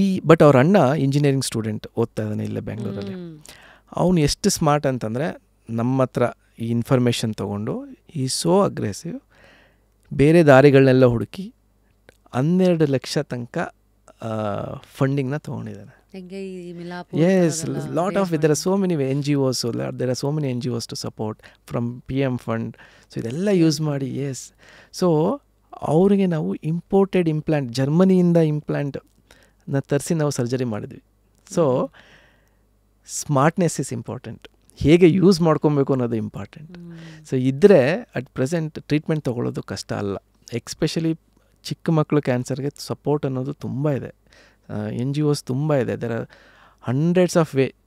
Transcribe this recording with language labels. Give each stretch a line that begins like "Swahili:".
Kannada: But ಅವ್ರ ಅಣ್ಣ engineering student, ಓದ್ತಾ ಇದ್ದಾನೆ ಇಲ್ಲೇ ಬೆಂಗಳೂರಲ್ಲಿ. ಅವನು ಎಷ್ಟು ಸ್ಮಾರ್ಟ್ ಅಂತಂದರೆ, ನಮ್ಮ ಹತ್ರ ಈ ಇನ್ಫಾರ್ಮೇಷನ್ ತೊಗೊಂಡು ಈ ಸೋ ಅಗ್ರೆಸಿವ್ ಬೇರೆ ದಾರಿಗಳನ್ನೆಲ್ಲ ಹುಡುಕಿ 12 ಲಕ್ಷ ತನಕ ಫಂಡಿಂಗ್ನ ತೊಗೊಂಡಿದ್ದಾನೆ.
English: Yes, lot of there are so many NGOs, there are so many NGOs to support from PM fund.
Kannada: So ಇದೆಲ್ಲ ಯೂಸ್ ಮಾಡಿ, ಎಸ್. ಸೊ ಅವರಿಗೆ ನಾವು ಇಂಪೋರ್ಟೆಡ್ ಇಂಪ್ಲಾಂಟ್, ಜರ್ಮನಿಯಿಂದ ಇಂಪ್ಲಾಂಟ್ ತರಿಸಿ ನಾವು ಸರ್ಜರಿ ಮಾಡಿದ್ವಿ.
English: so smartness is important,
Kannada: ಹೇಗೆ ಯೂಸ್ ಮಾಡ್ಕೊಬೇಕು ಅನ್ನೋದು ಇಂಪಾರ್ಟೆಂಟ್. ಸೊ ಇದ್ದರೆ
English: at present
Kannada: ಟ್ರೀಟ್ಮೆಂಟ್ ತೊಗೊಳ್ಳೋದು ಕಷ್ಟ ಅಲ್ಲ. ಎಕ್ಸ್ಪೆಷಲಿ ಚಿಕ್ಕ ಮಕ್ಕಳು ಕ್ಯಾನ್ಸರ್ಗೆ ಸಪೋರ್ಟ್ ಅನ್ನೋದು ತುಂಬ ಇದೆ, NGOs ತುಂಬ ಇದೆ,
English: There are hundreds of way.